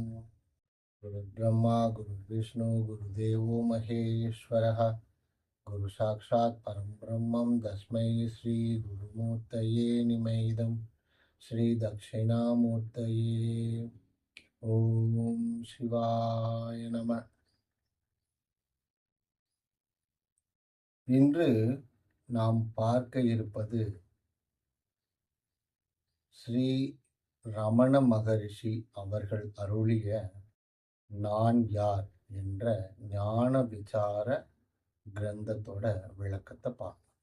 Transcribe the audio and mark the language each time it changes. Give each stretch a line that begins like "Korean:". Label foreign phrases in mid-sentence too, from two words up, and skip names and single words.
Sanskrit: गुरुर्ब्रह्मा गुरुर्विष्णु गुरुदेवो महेश्वरः गुरु साक्षात् परं ब्रह्मं तस्मै श्री गुरुमूर्तये निमैदं श्री दक्षिणामूर्तये ओम शिवाय नम.
Tamil: இன்று நாம் பார்க்க இருப்பது ஸ்ரீ ரமண மகரிஷி அவர்கள் அருளிய நான் யார் என்ற ஞான விசார கிரந்தத்தோட விளக்கத்தை பார்ப்போம்.